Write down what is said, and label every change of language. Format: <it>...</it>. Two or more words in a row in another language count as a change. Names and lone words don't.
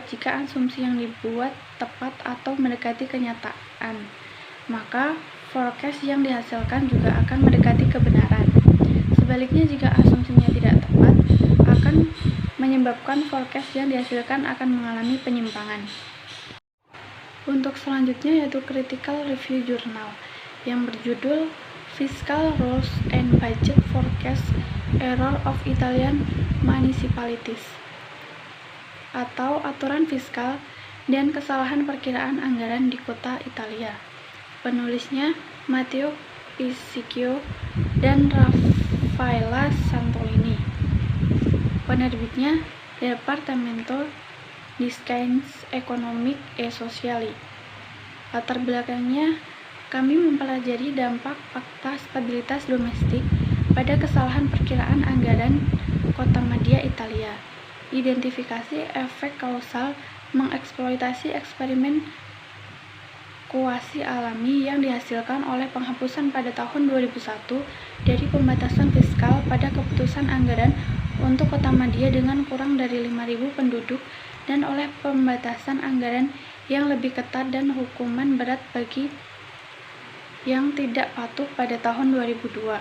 <id>Jika asumsi yang dibuat tepat atau mendekati kenyataan, maka forecast yang dihasilkan juga akan mendekati kebenaran. Sebaliknya, jika asumsinya tidak tepat, akan menyebabkan forecast yang dihasilkan akan mengalami penyimpangan. Untuk selanjutnya yaitu</id> <en>Critical Review Journal</en> <id>yang berjudul Fiscal Rules and Budget Forecast Error of Italian Municipalities, atau Aturan Fiskal dan Kesalahan Perkiraan Anggaran di Kota Italia. Penulisnya Matteo Pisicchio dan Raffaella Santolini. Penerbitnya Departamento di Scienze Economiche e Sociali. Latar belakangnya, kami mempelajari dampak fakta stabilitas domestik pada kesalahan perkiraan anggaran kota madya Italia. Identifikasi efek kausal mengeksploitasi eksperimen kuasi alami yang dihasilkan oleh penghapusan pada tahun 2001 dari pembatasan fiskal pada keputusan anggaran untuk kota madya dengan kurang dari 5.000 penduduk dan oleh pembatasan anggaran yang lebih ketat dan hukuman berat bagi yang tidak patuh pada tahun 2002.</id>